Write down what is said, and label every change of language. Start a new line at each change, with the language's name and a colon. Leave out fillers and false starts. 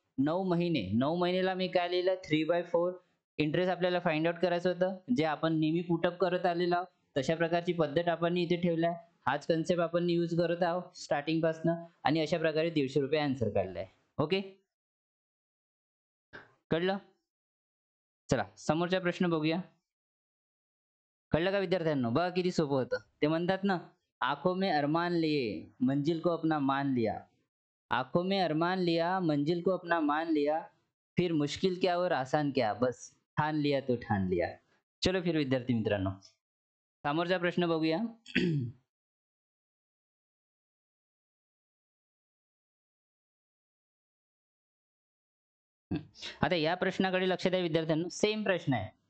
Marathi: 9 महिने, 9 महिन्याला मी काय लिहिलं 3/4 इंटरेस्ट आपल्याला फाइंड आउट करायचं होतं जे आपण नेहमी पुटअप करत आलेलो आहोत तशा प्रकारची पद्धत आपण इथे ठेवलाय. हाच कन्सेप्ट आपण यूज करत आहोत स्टार्टिंग पासून आणि अशा प्रकारे 150 रुपये आन्सर काढलाय. ओके, कळलं? चला समोरचा प्रश्न बघूया. कळलं का विद्यार्थ्यांनो? बघा किती सोपं होतं. ते म्हणतात ना,
Hindi: आंखों में अरमान लिए मंजिल को अपना मान लिया, आंखों में अरमान लिया मंजिल को अपना मान लिया, फिर मुश्किल क्या और आसान क्या, बस ठान लिया तो ठान लिया.
Marathi: चलो फिर विद्यार्थी मित्रांनो समोरचा प्रश्न बघूया. आता या प्रश्नाकडे लक्ष द्या विद्यार्थ्यांनो, सेम प्रश्न आहे.